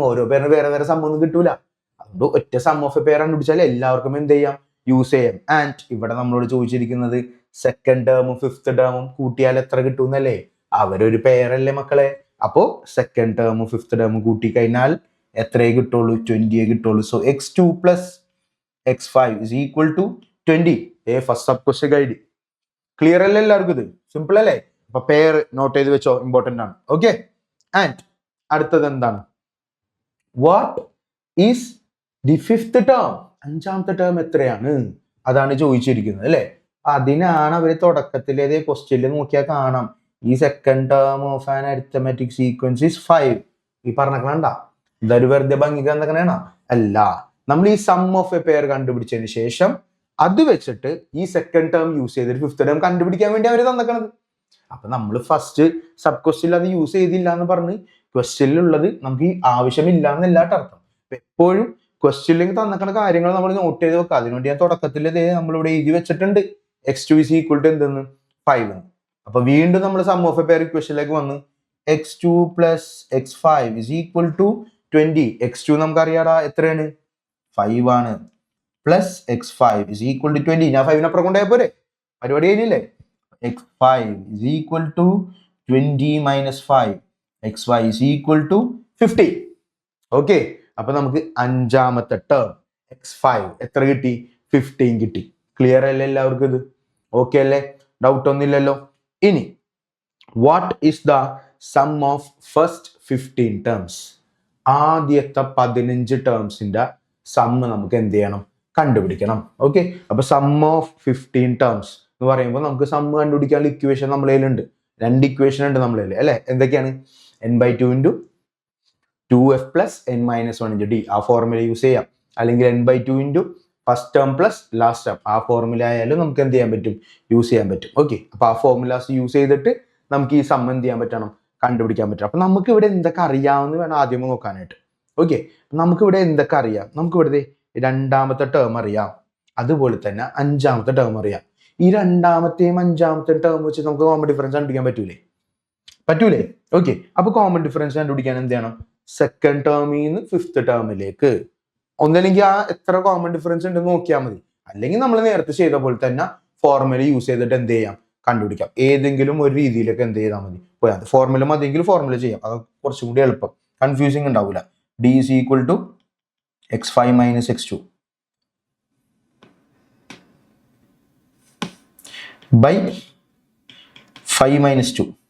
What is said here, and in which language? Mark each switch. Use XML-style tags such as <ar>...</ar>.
<ml>ഓരോ പെയറിന് വേറെ വേറെ സം ഒന്നും കിട്ടൂല. അതുകൊണ്ട് ഒറ്റ സം ഓഫ് എ പെയർ കണ്ടുപിടിച്ചാൽ എല്ലാവർക്കും എന്ത് ചെയ്യാം, യൂസ് ചെയ്യാം. ആൻഡ് ഇവിടെ നമ്മളോട് ചോദിച്ചിരിക്കുന്നത് സെക്കൻഡ് ടേമും ഫിഫ്ത്ത് ടേമും കൂട്ടിയാൽ എത്ര കിട്ടുന്നല്ലേ? അവരൊരു പെയർ അല്ലേ മക്കളെ. അപ്പോ സെക്കൻഡ് ടേമും ഫിഫ്ത്ത് ടേമും കൂട്ടി കഴിഞ്ഞാൽ എത്രയേ കിട്ടുള്ളൂ? 20 കിട്ടുള്ളൂ.</ml> <en>So x2 plus x5 is equal to 20.</en> <ml>First sub question guide. Clear അല്ലേ എല്ലാവർക്കും? ഇത് സിമ്പിൾ അല്ലേ. അപ്പൊ പെയർ നോട്ട് ചെയ്ത് വെച്ചോ, ഇമ്പോർട്ടന്റ് ആണ്.</ml> <en>okay, and</en> <ml>അടുത്തത് എന്താണ്?</ml> <en>What is the fifth term?</en> <ml>അഞ്ചാമത്തെ ടേം എത്രയാണ്? അതാണ് ചോദിച്ചിരിക്കുന്നത് അല്ലെ. അതിനാണ് അവര് തുടക്കത്തിലെ ക്വസ്റ്റ്യനിൽ നോക്കിയാൽ കാണാം, ഈ</ml> <en>Second term of an arithmetic sequence is 5.</en> <ml>ഈ പറഞ്ഞേക്കണ ഇതൊരു വെറുതെ ഭംഗിക്ക് എന്തൊക്കെയാണ്? അല്ല, നമ്മൾ ഈ സം ഓഫ് എ പെയർ കണ്ടുപിടിച്ചതിന് ശേഷം അത് വെച്ചിട്ട് ഈ സെക്കൻഡ് ടേം യൂസ് ചെയ്തിട്ട് ഫിഫ്ത്ത് ടേം കണ്ടുപിടിക്കാൻ വേണ്ടി അവർ തന്നേക്കണത്. അപ്പൊ നമ്മൾ ഫസ്റ്റ് സബ് ക്വസ്റ്റ്യനിൽ അത് യൂസ് ചെയ്തില്ല എന്ന് പറഞ്ഞ് ക്വസ്റ്റ്യനിലുള്ളത് നമുക്ക് ഈ ആവശ്യമില്ല എന്നല്ലാട്ട് അർത്ഥം. എപ്പോഴും ക്വസ്റ്റ്യനിലേക്ക് തന്നിക്കുന്ന കാര്യങ്ങൾ നമ്മൾ നോട്ട് ചെയ്ത് വെക്കുക. അതിനുവേണ്ടി ഞാൻ തുടക്കത്തിൽ നമ്മളിവിടെ എഴുതി വെച്ചിട്ടുണ്ട്</ml> <en>x2 is equal to</en> <ml>എന്തെന്ന്? 5. അപ്പൊ വീണ്ടും നമ്മൾ സം ഓഫ് എ പെയർ ഇക്വേഷനിലേക്ക് വന്ന്</ml> <en>x2 plus x5 is equal to 20.</en> <ml>x2 നമുക്കറിയാടാ എത്രയാണ്? 5 ആണ്.</ml> <en>Plus x5 is equal to 20.</en> <ml>ഞാൻ 5 അപ്പുറം കൊണ്ടുപോയ പോരെ, പരിപാടി കഴിഞ്ഞില്ലേ?</ml> <en>x5 is equal to 20 minus 5. xy is equal to 50.</en> <ml>Okay, അപ്പൊ നമുക്ക് അഞ്ചാമത്തെ ടേം x5 എത്ര കിട്ടി? 15 കിട്ടി. ക്ലിയർ അല്ലേ എല്ലാവർക്കും? ഇത് ഓക്കെ അല്ലേ? ഡൗട്ട് ഒന്നുമില്ലല്ലോ.</ml> <en>ഇനി what is the sum of first 15 terms?</en> <ml>ആദ്യത്തെ 15 ടേംസിന്റെ സമ്മ് നമുക്ക് എന്ത് ചെയ്യണം? കണ്ടുപിടിക്കണം. ഓക്കെ, അപ്പൊ സം ഓഫ് 15 ടേംസ് എന്ന് പറയുമ്പോൾ നമുക്ക് സമ്മ് കണ്ടുപിടിക്കാനുള്ള ഇക്വേഷൻ നമ്മളെ കയ്യിലുണ്ട്. 2 ഇക്വേഷൻ ഉണ്ട് നമ്മളെ കയ്യിൽ അല്ലെ. എന്തൊക്കെയാണ്?</ml> <en>n/2 into 2f plus n - 1 into d.</en> <ml>ആ ഫോർമുല യൂസ് ചെയ്യാം. അല്ലെങ്കിൽ</ml> <en>n/2 into first term plus last term.</en> <ml>ആ ഫോർമുല ആയാലും നമുക്ക് എന്ത് ചെയ്യാൻ പറ്റും? യൂസ് ചെയ്യാൻ പറ്റും. ഓക്കെ, അപ്പൊ ആ ഫോർമുലാസ് യൂസ് ചെയ്തിട്ട് നമുക്ക് ഈ സം എന്ത് ചെയ്യാൻ പറ്റണം? കണ്ടുപിടിക്കാൻ പറ്റും. അപ്പൊ നമുക്ക് ഇവിടെ എന്തൊക്കെ അറിയാമെന്ന് വേണം ആദ്യം നോക്കാനായിട്ട്. ഓക്കെ, നമുക്ക് ഇവിടെ എന്തൊക്കെ അറിയാം? നമുക്ക് ഇവിടെ രണ്ടാമത്തെ ടേം അറിയാം, അതുപോലെ തന്നെ അഞ്ചാമത്തെ ടേം അറിയാം. ഈ രണ്ടാമത്തെയും അഞ്ചാമത്തെയും ടേം വെച്ച് നമുക്ക് കോമൺ ഡിഫറൻസ് കണ്ടുപിടിക്കാൻ പറ്റൂലേ? ഓക്കെ, അപ്പൊ കോമൺ ഡിഫറൻസ് കണ്ടുപിടിക്കാൻ എന്ത് ചെയ്യണം? സെക്കൻഡ് ടേമിൽ നിന്ന് ഫിഫ്ത്ത് ടേമിലേക്ക് ഒന്നല്ലെങ്കിൽ ആ എത്ര കോമൺ ഡിഫറൻസ് ഉണ്ടെന്ന് നോക്കിയാൽ മതി. അല്ലെങ്കിൽ നമ്മൾ നേരത്തെ ചെയ്ത പോലെ തന്നെ ഫോർമുല യൂസ് ചെയ്തിട്ട് എന്ത് ചെയ്യാം? കണ്ടുപിടിക്കാം. ഏതെങ്കിലും ഒരു രീതിയിലൊക്കെ എന്ത് ചെയ്താൽ മതി? പോയാൽ ഫോർമുല മതിയെങ്കിൽ ഫോർമുല ചെയ്യാം. അത് കുറച്ചും കൂടി എളുപ്പം, കൺഫ്യൂസിങ് ഉണ്ടാവില്ല.</ml> <en>d is equal to x5 minus x2 by 5 minus 2.</en>